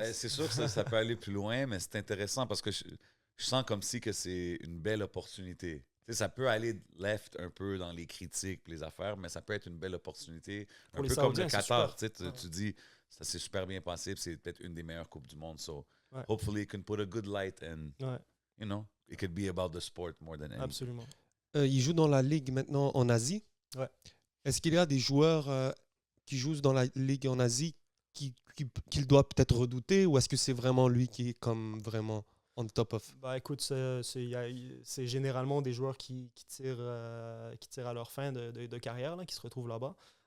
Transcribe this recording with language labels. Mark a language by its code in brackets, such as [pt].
[fr] Ben, c'est sûr que ça peut aller plus loin, mais c'est intéressant parce que je sens comme si que c'est une belle opportunité. Tu sais, ça peut aller left un peu dans les critiques et les affaires, mais ça peut être une belle opportunité. Un peu comme le Qatar. Tu dis, ça s'est super bien passé, c'est peut-être une des meilleures Coupes du Monde. [en] So, hopefully it can put a good light and, you know, it could be about the sport more than anything. [fr] Absolument. Il joue dans la ligue maintenant en Asie. Ouais. Est-ce qu'il y a des joueurs qui jouent dans la ligue en Asie qu'il doit peut-être redouter, ou est-ce que c'est vraiment lui qui est comme vraiment on top of? Bah écoute, c'est généralement des joueurs qui tirent à leur fin de carrière, là, qui se retrouvent là-bas.